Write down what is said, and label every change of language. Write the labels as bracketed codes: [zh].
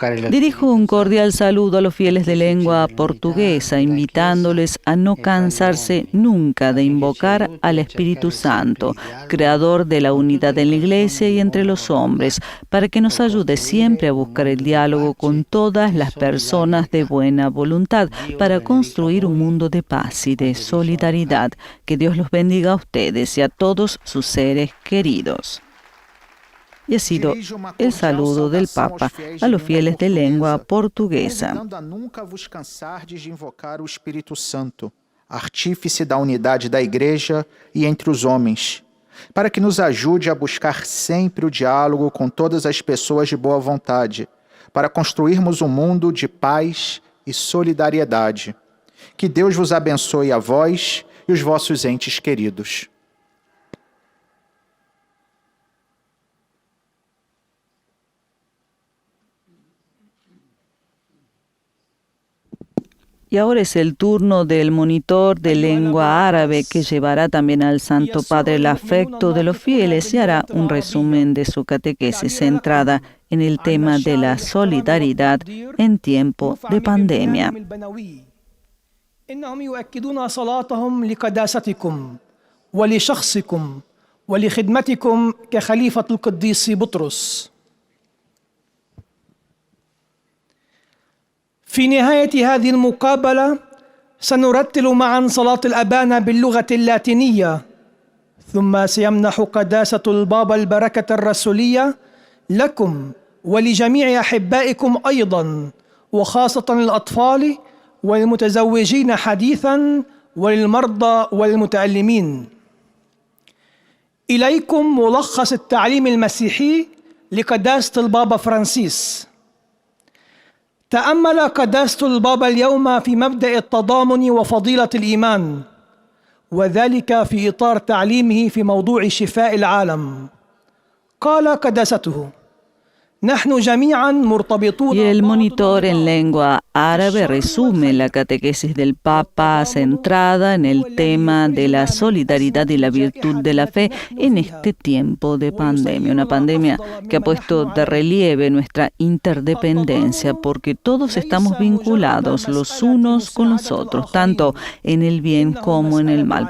[es] Dirijo un cordial saludo a los fieles de lengua portuguesa, invitándoles a no cansarse nunca de invocar al Espíritu Santo, creador de la unidad en la Iglesia y entre los hombres, para que nos ayude siempre a buscar el diálogo con todas las personas de buena voluntad, para construir un mundo de paz y de solidaridad. Que Dios los bendiga a ustedes y a todos sus seres queridos. Y ha sido el saludo del Papa a los fieles de lengua portuguesa. [pt] Convidando a nunca vos cansardes de invocar o Espírito Santo, artífice da unidade da Igreja e entre os homens, para que nos ajude a buscar sempre o diálogo com todas as pessoas de boa vontade, para construirmos um mundo de paz e solidariedade. Que Deus vos abençoe a vós e os vossos entes queridos. [es] Y ahora es el turno del monitor de lengua árabe, que llevará también al Santo Padre el afecto de los fieles y hará un resumen de su catequesis centrada en el tema de la solidaridad en tiempo de pandemia. [ar] إنهم يؤكدون صلاتهم لقداستكم ولشخصكم ولخدمتكم كخليفة القديس بطرس. في نهاية هذه المقابلة سنرتل معا صلاة الأبانا باللغة اللاتينية، ثم سيمنح قداسة البابا البركة الرسولية لكم ولجميع أحبائكم أيضا، وخاصة الأطفال والمتزوجين حديثا وللمرضى والمتألمين. إليكم ملخص التعليم المسيحي لقداسة البابا فرانسيس. تأمل قداسة البابا اليوم في مبدأ التضامن وفضيلة الإيمان، وذلك في إطار تعليمه في موضوع شفاء العالم. قال قداسته: [es] Y el monitor en lengua árabe resume la catequesis del Papa centrada en el tema de la solidaridad y la virtud de la fe en este tiempo de pandemia. Una pandemia que ha puesto de relieve nuestra interdependencia, porque todos estamos vinculados los unos con los otros, tanto en el bien como en el mal.